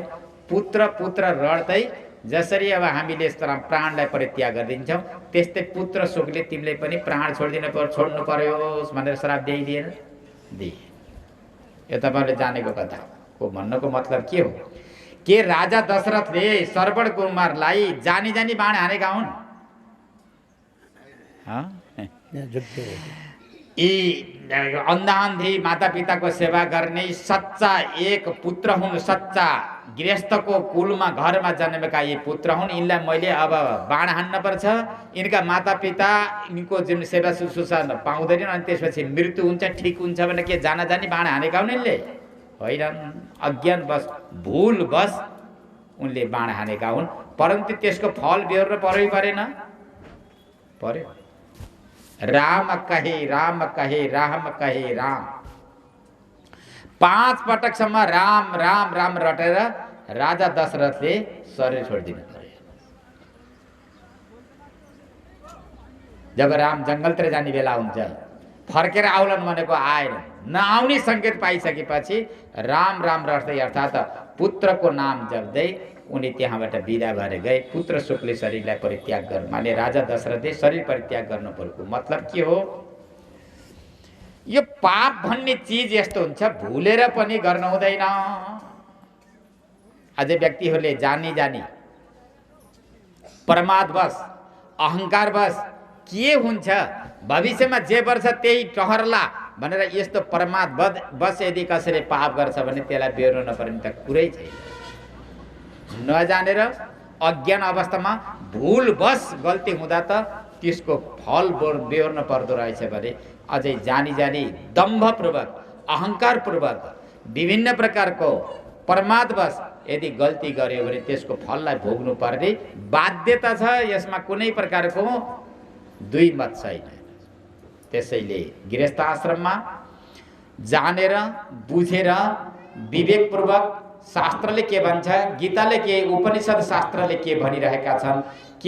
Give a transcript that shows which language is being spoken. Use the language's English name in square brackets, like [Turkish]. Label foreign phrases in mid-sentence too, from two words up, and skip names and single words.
[Nepali] पुत्र पुत्र रड्दै जसरी अब हामीले यस्तो प्राणलाई परित्याग गरिदिन्छौँ, त्यस्तै पुत्र शोकले तिमीले पनि प्राण छोड्नु पर्यो भनेर श्राप दिइदिएन? दिए। यो तपाईँले जानेको कथा हो। भन्नको मतलब के हो? के राजा दशरथले श्रवण कुमारलाई जानी जानी बाण हानेका हुन्? यी अन्धान्धी माता पिताको सेवा गर्ने सच्चा एक पुत्र हुन्, सच्चा गृहस्थको कुलमा घरमा जन्मेका यी पुत्र हुन्। यिनलाई मैले अब बाण हान्न पर्छ, यिनका माता पिता यिनको जुन सेवा शुश्रूषा पाउँदैनन् अनि त्यसपछि मृत्यु हुन्छ, ठिक हुन्छ भने के जाना जानी बाण हानेका हुन् यिनले? होइन, अज्ञानवश भुलवश उनले बाण हानेका हुन्। परन्तु त्यसको फल बेहोर्न पर्यो परेन? पर्यो। [Hindi] राम कहे राम कहे राम [Nepali] कहे राम, 5 पटकसम्म राम राम राम रटेर राजा दशरथले शरीर छोडिदिनु पर्यो। जब राम जङ्गलतिर जाने बेला हुन्छ, फर्केर आउलन भनेको आएन, नआउने सङ्केत पाइसकेपछि राम राम रट्दै अर्थात् पुत्रको नाम जप्दै उनी त्यहाँबाट बिदा भएर गए। पुत्र शोकले शरीरलाई परित्याग गर्नु माने राजा दशरथले शरीर परित्याग गर्नु परेको मतलब के हो? यो पाप भन्ने चिज यस्तो हुन्छ, भुलेर पनि गर्न हुँदैन। अझै व्यक्तिहरूले जानी जानी प्रमादवश अहङ्कारवश के हुन्छ भविष्यमा जे वर्ष त्यही टहरला भनेर यस्तो प्रमादवश यदि कसैले पाप गर्छ भने त्यसलाई बेहोर्नु नपर्ने त कुरै छैन। नजानेर अज्ञान अवस्थामा भुलवश गल्ती हुँदा त त्यसको फल बेहोर्न पर्दो रहेछ भने अझै जानी जानी दम्भपूर्वक अहङ्कारपूर्वक विभिन्न प्रकारको प्रमादवश यदि गल्ती गर्यो भने त्यसको फललाई भोग्नु पर्ने बाध्यता छ। यसमा कुनै प्रकारको दुई मत छैन। त्यसैले गृहस्थ आश्रममा जानेर बुझेर विवेकपूर्वक शास्त्रले के भन्छ, गीताले के, उपनिषद शास्त्रले के भनिरहेका छन्, के